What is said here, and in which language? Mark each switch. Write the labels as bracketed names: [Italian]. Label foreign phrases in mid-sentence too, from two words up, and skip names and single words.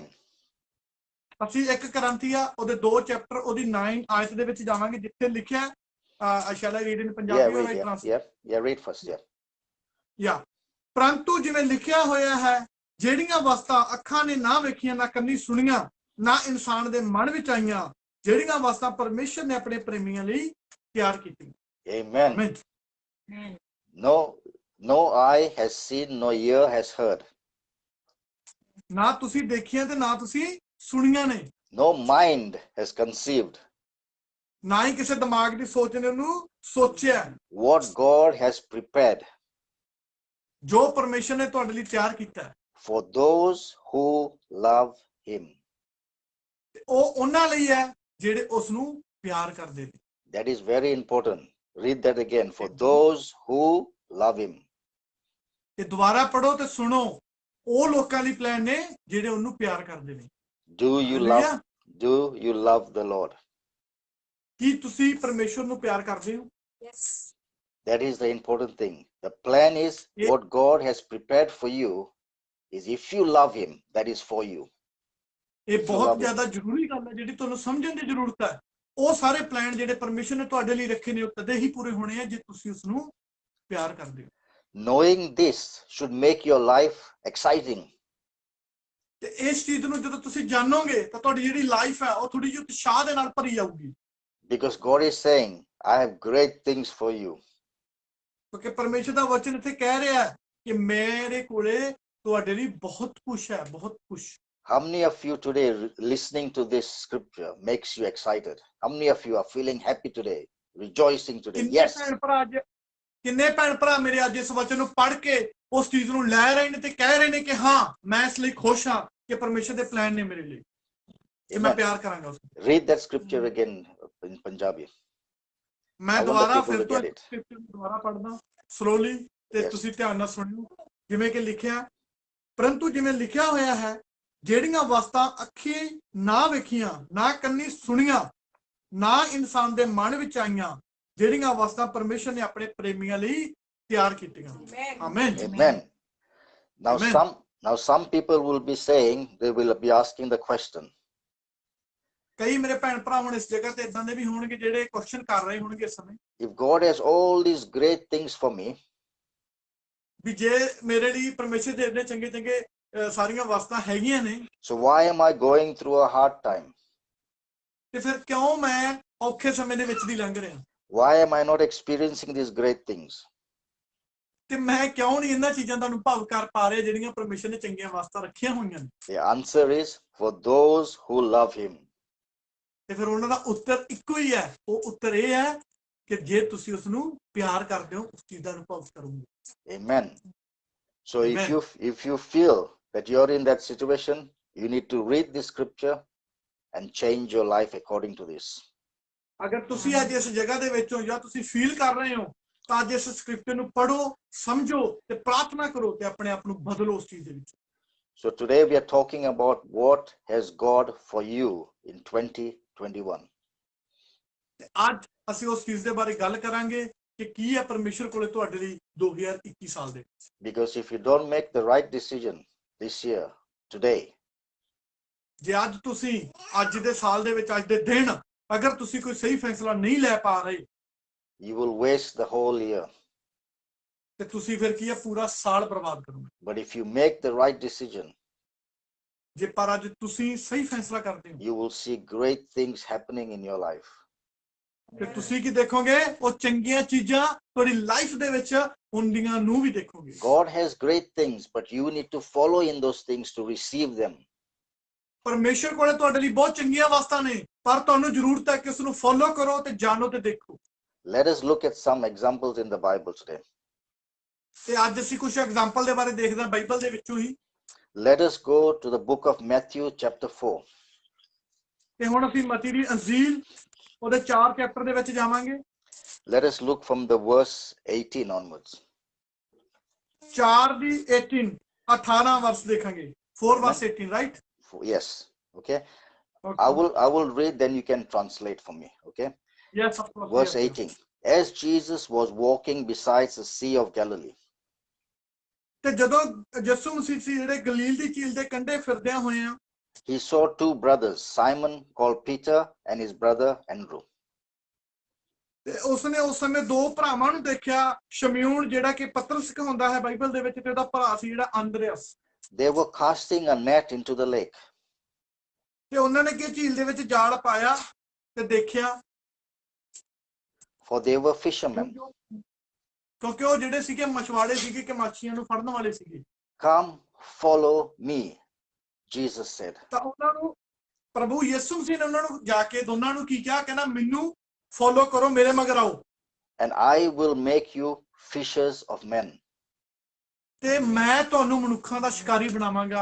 [Punjabi] ਅਸੀਂ 1 ਕੋਰਿੰਥੀਆ ਉਹਦੇ 2 ਚੈਪਟਰ ਉਹਦੀ 9 ਆਇਤ ਦੇ ਵਿੱਚ ਜਾਵਾਂਗੇ ਜਿੱਥੇ ਲਿਖਿਆ [English] shall I read in Punjabi? Yeah, read first, yeah. [Punjabi] ਪਰੰਤੂ ਜਿਵੇਂ ਲਿਖਿਆ ਹੋਇਆ ਹੈ, ਜਿਹੜੀਆਂ ਵਸਤਾਂ ਅੱਖਾਂ ਨੇ ਨਾ ਵੇਖੀਆਂ ਨਾ ਕੰਨੀ ਸੁਣੀਆਂ ਨਾ ਇਨਸਾਨ ਦੇ ਮਨ ਵਿੱਚ ਆਈਆਂ, ਜਿਹੜੀਆਂ ਵਸਤਾਂ ਪਰਮੇਸ਼ਰ ਨੇ ਆਪਣੇ ਪ੍ਰੇਮੀਆਂ ਲਈ ਤਿਆਰ ਕੀਤੀਆਂ। [English] Amen. No eye has seen, no ear has heard. [Punjabi] ਨਾ ਤੁਸੀਂ ਦੇਖੀਆਂ ਤੇ ਨਾ ਤੁਸੀਂ ਸੁਣੀਆਂ ਨੇ। [English] No mind has conceived [Punjabi] ਨਾ ਹੀ ਕਿਸੇ ਦਿਮਾਗ ਦੀ ਸੋਚ ਨੇ ਉਹਨੂੰ ਸੋਚਿਆ [English] what God has prepared [Punjabi] ਜੋ ਪਰਮੇਸ਼ਰ ਨੇ ਤੁਹਾਡੇ ਲਈ ਤਿਆਰ ਕੀਤਾ ਹੈ [English] for those who love him. [Punjabi] ਤੇ ਉਹ ਉਹਨਾਂ ਲਈ ਹੈ ਜਿਹੜੇ ਉਸ ਨੂੰ ਪਿਆਰ ਕਰਦੇ ਨੇ [English] That is very important. Read that again. For those who love him. [Punjabi] ਤੇ ਦੁਬਾਰਾ ਪੜੋ ਤੇ ਸੁਣੋ ਉਹ ਲੋਕਾਂ ਲਈ ਪਲਾਨ ਨੇ ਜਿਹੜੇ ਉਹਨੂੰ ਪਿਆਰ ਕਰਦੇ ਨੇ [English] Do you love the Lord? [Punjabi] ਕੀ ਤੁਸੀਂ ਪਰਮੇਸ਼ਰ ਨੂੰ ਪਿਆਰ ਕਰਦੇ ਹੋ [English] Yes. That is the important thing. The plan is what God has prepared for you is if you love him, that is for you. [Punjabi] ਇਹ ਬਹੁਤ ਜ਼ਿਆਦਾ ਜ਼ਰੂਰੀ ਗੱਲ ਹੈ ਜਿਹੜੀ ਤੁਹਾਨੂੰ ਸਮਝਣ ਦੀ ਜ਼ਰੂਰਤ ਹੈ ਉਹ ਸਾਰੇ ਪਲਾਨ ਜਿਹੜੇ ਪਰਮੇਸ਼ਰ ਨੇ ਤੁਹਾਡੇ ਲਈ ਰੱਖੇ ਨੇ ਉਹ ਤਦੇ ਹੀ ਪੂਰੇ ਹੋਣੇ ਆ ਜੇ ਤੁਸੀਂ ਉਸ ਨੂੰ ਪਿਆਰ ਕਰਦੇ ਹੋ [English] Knowing this should make your life exciting. [Punjabi] ਤੇ ਇਸ ਚੀਜ਼ ਨੂੰ ਜਦੋਂ ਤੁਸੀਂ ਜਾਣੋਗੇ ਤਾਂ ਤੁਹਾਡੀ ਜਿਹੜੀ ਲਾਈਫ ਹੈ ਉਹ ਥੋੜੀ ਜਿਹੀ ਉਤਸ਼ਾਹ ਦੇ ਨਾਲ ਭਰੀ ਜਾਊਗੀ [English] Because God is saying, I have great things for you. [Punjabi] ਕਿਉਂਕਿ ਪਰਮੇਸ਼ਰ ਦਾ ਵਚਨ ਇੱਥੇ ਕਹਿ ਰਿਹਾ ਹੈ ਕਿ ਮੇਰੇ ਕੋਲੇ ਤੁਹਾਡੇ ਲਈ ਬਹੁਤ ਕੁਝ ਹੈ ਬਹੁਤ ਕੁਝ [English] How many of you today listening to this scripture makes you excited? How many of you are feeling happy today, rejoicing today? Yes. [Punjabi] ਕਿੰਨੇ ਭੈਣ ਭਰਾ ਮੇਰੇ ਅੱਜ ਇਸ ਵਚਨ ਨੂੰ ਪੜ੍ਹ ਕੇ ਉਸ ਚੀਜ਼ ਨੂੰ ਲੈ ਰਹੇ ਨੇ ਤੇ ਕਹਿ ਰਹੇ ਨੇ ਕਿ ਹਾਂ ਮੈਂ ਇਸ ਲਈ ਖੁਸ਼ ਹਾਂ ਕਿ ਪਰਮੇਸ਼ਰ ਦੇ ਪਲਾਨ ਨੇ ਮੇਰੇ ਲਈ ਕਿ ਮੈਂ ਪਿਆਰ ਕਰਾਂਗਾ ਉਸ ਨੂੰ [English] Read that scripture again in Punjabi. [Punjabi] ਮੈਂ ਦੁਬਾਰਾ ਫਿਰ ਤੋਂ ਸਕ੍ਰਿਪਚਰ ਦੁਬਾਰਾ ਪੜ੍ਹਦਾ ਸਲੋਲੀ ਤੇ ਤੁਸੀਂ ਧਿਆਨ ਨਾਲ ਸੁਣਿਓ ਜਿਵੇਂ ਕਿ ਲਿਖਿਆ ਪਰੰਤੂ ਜਿਵੇਂ ਲਿਖਿਆ ਹੋਇਆ ਹੈ ਜਿਹੜੀਆਂ ਵਸਤਾਂ ਅੱਖੀ ਨਾ ਵੇਖੀਆਂ ਨਾ ਕੰਨੀ ਸੁਣੀਆਂ ਨਾ ਇਨਸਾਨ ਦੇ ਮਨ ਵਿੱਚ ਆਈਆਂ ਜਿਹੜੀਆਂ ਵਸਤਾਂ ਪਰਮੇਸ਼ਰ ਨੇ ਆਪਣੇ ਪ੍ਰੇਮੀਆਂ ਲਈ ਤਿਆਰ ਕੀਤੀਆਂ ਆਮੇਨ [English] Amen. Now some people will be saying, they will be asking the question. [Punjabi] ਕਈ ਮੇਰੇ ਭੈਣ ਭਰਾ ਹੁਣ ਇਸ ਜਗ੍ਹਾ ਤੇ ਇਦਾਂ ਦੇ ਵੀ ਹੋਣਗੇ ਜਿਹੜੇ ਕੁਐਸਚਨ ਕਰ ਰਹੇ ਹੋਣਗੇ ਇਸ ਸਮੇਂ [English] If God has all these great things for me, [Punjabi] ਵੀ ਜੇ ਮੇਰੇ ਲਈ ਪਰਮੇਸ਼ਰ ਦੇ ਇੰਨੇ ਚੰਗੇ ਚੰਗੇ ਸਾਰੀਆਂ ਵਸਤਾਂ ਹੈਗੀਆਂ ਨੇ [English] so why am I going through a hard time? [Punjabi] ਤੇ ਫਿਰ ਕਿਉਂ ਮੈਂ ਔਖੇ ਸਮੇਂ ਦੇ ਵਿੱਚ ਦੀ ਲੰਘ ਰਿਹਾ [English] Why am I not experiencing these great things? [Punjabi] ਤੇ ਮੈਂ ਕਿਉਂ ਨਹੀਂ ਇਹਨਾਂ ਚੀਜ਼ਾਂ ਦਾ ਅਨੁਭਵ ਕਰ ਪਾ ਰਿਹਾ ਜਿਹੜੀਆਂ ਪਰਮੇਸ਼ਰ ਨੇ ਚੰਗੀਆਂ ਵਸਤਾਂ ਰੱਖੀਆਂ ਹੋਈਆਂ ਨੇ [English] The answer is for those who love him. [Punjabi] ਤੇ ਫਿਰ ਉਹਨਾਂ ਦਾ ਉੱਤਰ ਇੱਕੋ ਹੀ ਹੈ ਉਹ ਉੱਤਰ ਇਹ ਹੈ ਕਿ ਜੇ ਤੁਸੀਂ ਉਸ ਨੂੰ ਪਿਆਰ ਕਰਦੇ ਹੋ ਉਸ ਚੀਜ਼ ਦਾ ਅਨੁਭਵ ਕਰੋਗੇ [English] Amen. So Amen. if you feel that you're in that situation, you need to read this scripture and change your life according to this. [Punjabi] ਅਗਰ ਤੁਸੀਂ ਅੱਜ ਇਸ ਜਗ੍ਹਾ ਦੇ ਵਿੱਚ ਹੋ ਜਾਂ ਤੁਸੀਂ ਫੀਲ ਕਰ ਰਹੇ ਹੋ ਤਾਂ ਅੱਜ ਇਸ ਸਕ੍ਰਿਪਚਰ ਨੂੰ ਪੜ੍ਹੋ ਸਮਝੋ ਤੇ ਪ੍ਰਾਰਥਨਾ ਕਰੋ ਤੇ ਆਪਣੇ ਆਪ ਨੂੰ ਬਦਲੋ ਉਸ ਚੀਜ਼ ਦੇ ਵਿੱਚ [English] So today we are talking about what has God for you in 2021. [Punjabi] ਤੇ ਅੱਜ ਅਸੀਂ ਉਸ ਚੀਜ਼ ਦੇ ਬਾਰੇ ਗੱਲ ਕਰਾਂਗੇ ਕਿ ਕੀ ਹੈ ਪਰਮੇਸ਼ਰ ਕੋਲੇ ਤੁਹਾਡੇ ਲਈ 2021 ਸਾਲ ਦੇ ਵਿੱਚ [English] Because if you don't make the right decision this year, today, [Punjabi] ਜੇ ਅੱਜ ਤੁਸੀਂ ਅੱਜ ਦੇ ਸਾਲ ਦੇ ਵਿੱਚ ਅੱਜ ਦੇ ਦਿਨ ਅਗਰ ਤੁਸੀਂ ਕੋਈ ਸਹੀ ਫੈਸਲਾ ਨਹੀਂ ਲੈ ਪਾ ਰਹੇ [English] you will waste the whole year. [Punjabi] ਤੇ ਤੁਸੀਂ ਫਿਰ ਕੀ ਹੈ ਪੂਰਾ ਸਾਲ ਬਰਬਾਦ ਕਰੋਗੇ [English] But if you make the right decision, [Punjabi] ਜੇ ਪਰ ਅੱਜ ਤੁਸੀਂ ਸਹੀ ਫੈਸਲਾ ਕਰਦੇ ਹੋ [English] you will see great things happening in your life. [Punjabi] ਤੇ ਤੁਸੀਂ ਕੀ ਦੇਖੋਗੇ ਉਹ ਚੰਗੀਆਂ ਚੀਜ਼ਾਂ ਤੁਹਾਡੀ ਲਾਈਫ ਦੇ ਵਿੱਚ ਹੁੰਦੀਆਂ ਨੂੰ ਵੀ ਦੇਖੋਗੇ [English] God has great things, but you need to follow in those things to receive them. [Punjabi] ਪਰਮੇਸ਼ਰ ਕੋਲੇ ਤੁਹਾਡੇ ਲਈ ਬਹੁਤ ਚੰਗੀਆਂ ਵਸਤਾਂ ਨੇ ਪਰ ਤੁਹਾਨੂੰ ਜ਼ਰੂਰਤ ਹੈ ਕਿ ਉਸ ਨੂੰ ਫੋਲੋ ਕਰੋ ਤੇ ਜਾਣੋ ਤੇ ਦੇਖੋ [English] Let us look at some examples in the Bible today. [Punjabi] ਤੇ ਅੱਜ ਅਸੀਂ ਕੁਝ ਐਗਜ਼ਾਮਪਲ ਦੇ ਬਾਰੇ ਦੇਖਦੇ ਹਾਂ ਬਾਈਬਲ ਦੇ ਵਿੱਚੋਂ ਹੀ [English] Let us go to the book of Matthew chapter 4. [Punjabi] ਤੇ ਹੁਣ ਅਸੀਂ ਮਤੀ ਦੀ ਅੰਜੀਲ ਉਹਦੇ 4 ਚੈਪਟਰ ਦੇ ਵਿੱਚ ਜਾਵਾਂਗੇ [English] Let us look from the verse 18 onwards. [Punjabi] 4 ਦੀ 18 ਵਰਸ ਦੇਖਾਂਗੇ 4 [English] verse 18 right Yes, okay. Okay. I will read, then you can translate for me, okay? Yes, of course. Verse Yes. 18. As Jesus was walking beside the Sea of Galilee, [Punjabi] ਤੇ ਜਦੋਂ ਯਿਸੂ ਮਸੀਹ ਸੀ ਜਿਹੜੇ ਗਲੀਲ ਦੀ ਝੀਲ ਦੇ ਕੰਢੇ ਫਿਰਦਿਆਂ ਹੋਏ ਆ [English] he saw two brothers, Simon called Peter and his brother Andrew. [Punjabi] ਤੇ ਉਸਨੇ ਉਸ ਸਮੇਂ ਦੋ ਭਰਾਵਾਂ ਨੂੰ ਦੇਖਿਆ ਸ਼ਮੂਏਲ ਜਿਹੜਾ ਕਿ ਪਤਰਸ ਕਹਾਉਂਦਾ ਹੈ ਬਾਈਬਲ ਦੇ ਵਿੱਚ ਤੇ ਉਹਦਾ ਭਰਾ ਸੀ ਜਿਹੜਾ ਅੰਦਰਿਆਸ [English] They were casting a net into the lake, [Punjabi] ਤੇ ਉਹਨਾਂ ਨੇ ਕਿ ਝੀਲ ਦੇ ਵਿੱਚ ਜਾਲ ਪਾਇਆ ਤੇ ਦੇਖਿਆ [English] for they were fishermen. [Punjabi] ਕਿਉਂਕਿ ਉਹ ਜਿਹੜੇ ਸੀਗੇ ਮਛਵਾੜੇ ਸੀਗੇ ਕਿ ਮੱਛੀਆਂ ਨੂੰ ਫੜਨ ਵਾਲੇ ਸੀਗੇ [English] Come, follow me, Jesus said. [Punjabi] ਤਾਂ ਉਹਨਾਂ ਨੂੰ ਪ੍ਰਭੂ ਯਿਸੂ ਮਸੀਹ ਨੇ ਉਹਨਾਂ ਨੂੰ ਜਾ ਕੇ ਦੋਨਾਂ ਨੂੰ ਕੀ ਕਿਹਾ, ਕਹਿੰਦਾ ਮੈਨੂੰ ਫੋਲੋ ਕਰੋ, ਮੇਰੇ ਮਗਰ ਆਓ [English] and I will make you fishers of men. [Punjabi] ਤੇ ਮੈਂ ਤੁਹਾਨੂੰ ਮਨੁੱਖਾਂ ਦਾ ਸ਼ਿਕਾਰੀ ਬਣਾਵਾਂਗਾ।